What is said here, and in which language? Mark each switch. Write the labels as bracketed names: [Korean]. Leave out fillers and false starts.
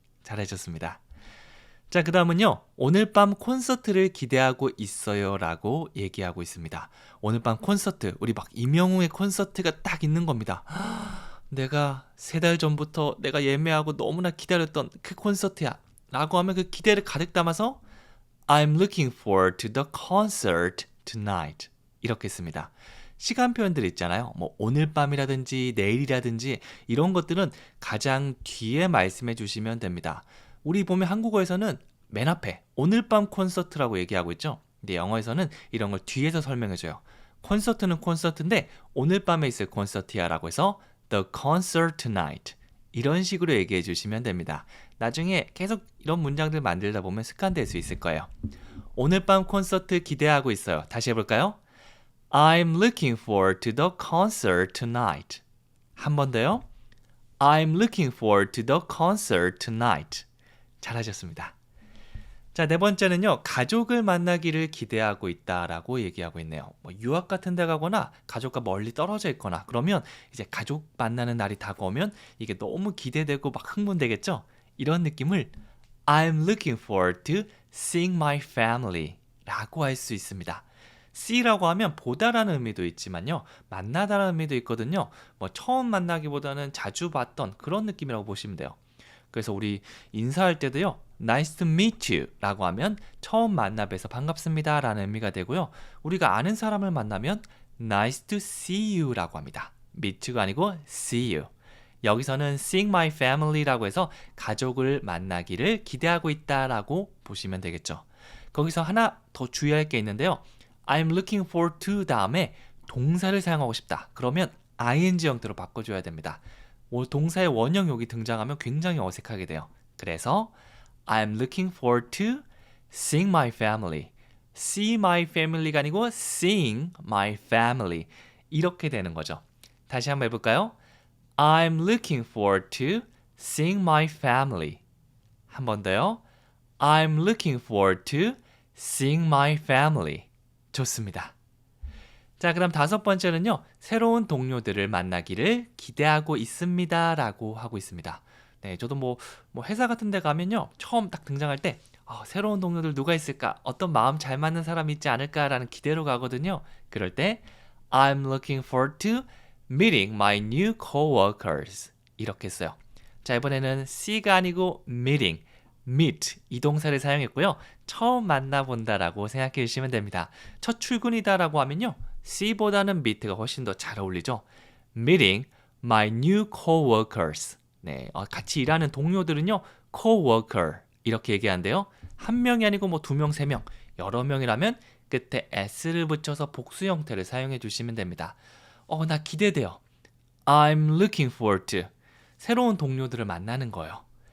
[Korean] 잘해줬습니다. 자, 그 다음은요. 오늘 밤 콘서트를 기대하고 있어요 라고 얘기하고 있습니다. 오늘 밤 콘서트, 우리 막 임영웅의 콘서트가 딱 있는 겁니다. 내가 3달 전부터 내가 예매하고 너무나 기다렸던 그 콘서트야 라고 하면 그 기대를 가득 담아서 [English] I'm looking forward to the concert tonight. [Korean] 이렇게 씁니다. 시간 표현들 있잖아요. 뭐 오늘 밤이라든지 내일이라든지 이런 것들은 가장 뒤에 말씀해 주시면 됩니다. 우리 보면 한국어에서는 맨 앞에 오늘 밤 콘서트라고 얘기하고 있죠. 근데 영어에서는 이런 걸 뒤에서 설명해 줘요. 콘서트는 콘서트인데 오늘 밤에 있을 콘서트야 라고 해서 [English] The concert tonight. [Korean] 이런 식으로 얘기해 주시면 됩니다. 나중에 계속 이런 문장들 만들다 보면 습관될 수 있을 거예요. 오늘 밤 콘서트 기대하고 있어요. 다시 해볼까요? [English] I'm looking forward to the concert tonight. [Korean] 한 번 더요. [English] I'm looking forward to the concert tonight. [Korean] 잘하셨습니다. 자, 네 번째는요. 가족을 만나기를 기대하고 있다라고 얘기하고 있네요. 뭐 유학 같은 데 가거나 가족과 멀리 떨어져 있거나 그러면 이제 가족 만나는 날이 다가오면 이게 너무 기대되고 막 흥분되겠죠? 이런 느낌을 [English] I'm looking forward to seeing my family [Korean] 라고 할 수 있습니다. see라고 하면 보다라는 의미도 있지만요. 만나다라는 의미도 있거든요. 뭐 처음 만나기보다는 자주 봤던 그런 느낌이라고 보시면 돼요. 그래서 우리 인사할 때도요. [English] Nice to meet you [Korean] 라고 하면 처음 만나 뵈서 반갑습니다 라는 의미가 되고요. 우리가 아는 사람을 만나면 [English] Nice to see you [Korean] 라고 합니다. meet가 아니고 [English] see you. [Korean] 여기서는 [English] seeing my family [Korean] 라고 해서 가족을 만나기를 기대하고 있다라고 보시면 되겠죠. 거기서 하나 더 주의할 게 있는데요. [English] I'm looking forward to [Korean] 다음에 동사를 사용하고 싶다. 그러면 ing 형태로 바꿔줘야 됩니다. 동사의 원형 여기 등장하면 굉장히 어색하게 돼요. 그래서 [English] I'm looking forward to seeing my family. see my family가 아니고 seeing my family. [Korean] 이렇게 되는 거죠. 다시 한번 해볼까요? [English] I'm looking forward to seeing my family. [Korean] 한 번 더요. [English] I'm looking forward to seeing my family. [Korean] 좋습니다. 자, 그럼 5번째는요. 새로운 동료들을 만나기를 기대하고 있습니다 라고 하고 있습니다. 네, 저도 뭐 회사 같은 데 가면요. 처음 딱 등장할 때 새로운 동료들 누가 있을까? 어떤 마음 잘 맞는 사람이 있지 않을까라는 기대로 가거든요. 그럴 때 [English] I'm looking forward to meeting my new coworkers. [Korean] 이렇게 써요. 자, 이번에는 see가 아니고 meeting, meet 이 동사를 사용했고요. 처음 만나본다라고 생각해 주시면 됩니다. 첫 출근이다라고 하면요. see보다는 meet가 훨씬 더 잘 어울리죠. [English] meeting my new coworkers. [Korean] 네, 같이 일하는 동료들은요. coworker 이렇게 얘기하는데요. 한 명이 아니고 뭐 2명, 3명, 여러 명이라면 끝에 s를 붙여서 복수 형태를 사용해 주시면 됩니다. 나 기대돼요. [English] I'm looking forward to [Korean] 새로운 동료들을 만나는 거예요.